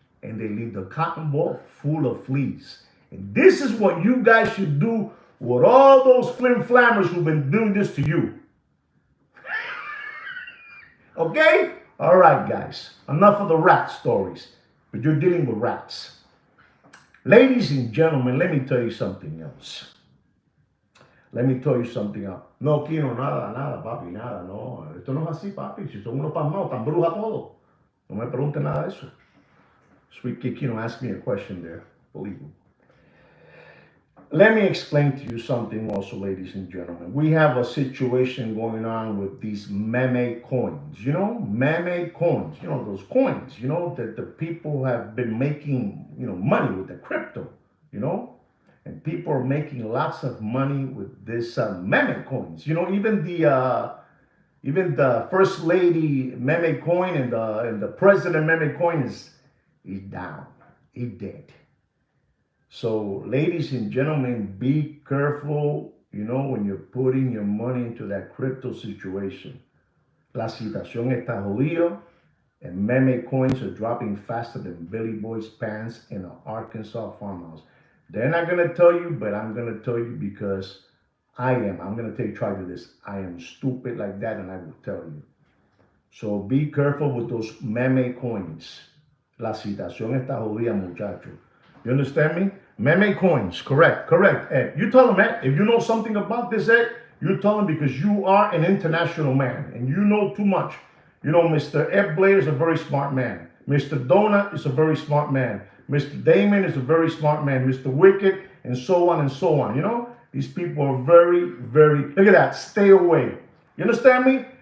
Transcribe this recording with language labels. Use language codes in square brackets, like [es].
[en] And they leave the cotton ball full of fleas. And this is what you guys should do with all those flim flammers who've been doing this to you. Okay? All right, guys. Enough of the rat stories. But you're dealing with rats. Ladies and gentlemen, let me tell you something else. Let me tell you something else. [es] No quiero nada, papi, nada, no. Esto no es así, papi. Si son unos pasmados, tan bruja todo. No me pregunte nada de eso. [en] Sweet Kid Kino asked me a question there. Believe me. Let me explain to you something also, ladies and gentlemen. We have a situation going on with these meme coins. You know, meme coins. You know, those coins, you know, that the people have been making, you know, money with the crypto, you know. And people are making lots of money with this meme coins. You know, even the first lady meme coin and the president meme coin is down. He's dead. So, ladies and gentlemen, be careful, you know, when you're putting your money into that crypto situation. [es] La situación está jodida, [en] and meme coins are dropping faster than Billy Boy's pants in an Arkansas farmhouse. They're not going to tell you, but I'm going to tell you because I'm going to try to do this. I am stupid like that, and I will tell you. So, be careful with those meme coins. [es] La situación está jodida, muchacho. [en] You understand me? Meme coins, correct. Ed, you tell them, Ed, if you know something about this, Ed, you tell them because you are an international man and you know too much. You know, Mr. Ed Blair is a very smart man. Mr. Donut is a very smart man. Mr. Damon is a very smart man. Mr. Wicked, and so on and so on. You know, these people are very, very, look at that, stay away. You understand me?